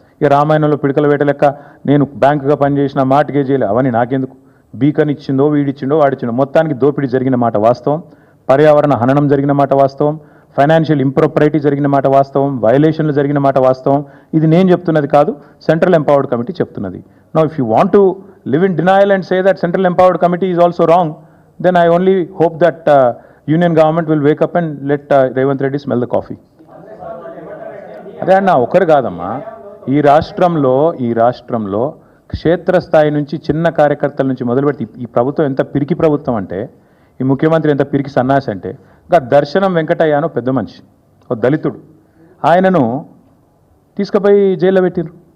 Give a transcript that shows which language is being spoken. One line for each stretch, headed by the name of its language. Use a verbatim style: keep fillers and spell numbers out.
Telugu: ఇక రామాయణంలో పిడకల వేట లెక్క నేను బ్యాంకుగా పనిచేసిన మాటకే చేయలే, అవన్నీ నాకెందుకు? బీకన్ ఇచ్చిందో, వీడిచ్చిండో, వాడిచ్చిండో, మొత్తానికి దోపిడీ జరిగిన మాట వాస్తవం, పర్యావరణ హననం జరిగిన మాట వాస్తవం,
English: financial impropriety
Telugu: జరిగిన మాట వాస్తవం, వైలేషన్లు జరిగిన మాట వాస్తవం. ఇది నేను చెప్తున్నది కాదు, సెంట్రల్ ఎంపవర్డ్ కమిటీ చెప్తున్నది.
English: Now if you want to live in denial and say that Central Empowered Committee is also wrong, then I only hope that uh, union government will wake up and let uh, Revanth Reddy smell the coffee.
Telugu: అదే అన్న, ఒకరు కాదమ్మా, ఈ రాష్ట్రంలో ఈ రాష్ట్రంలో క్షేత్రస్థాయి నుంచి చిన్న కార్యకర్తల నుంచి మొదలుపెట్టి ఈ ప్రభుత్వం ఎంత పిరికి ప్రభుత్వం అంటే, ఈ ముఖ్యమంత్రి ఎంత పిరికి సన్నాసి అంటే, ఇంకా దర్శనం వెంకటయ్య అనో పెద్ద మనిషి, ఒక దళితుడు, ఆయనను తీసుకుపోయి జైల్లో పెట్టిండ్రు.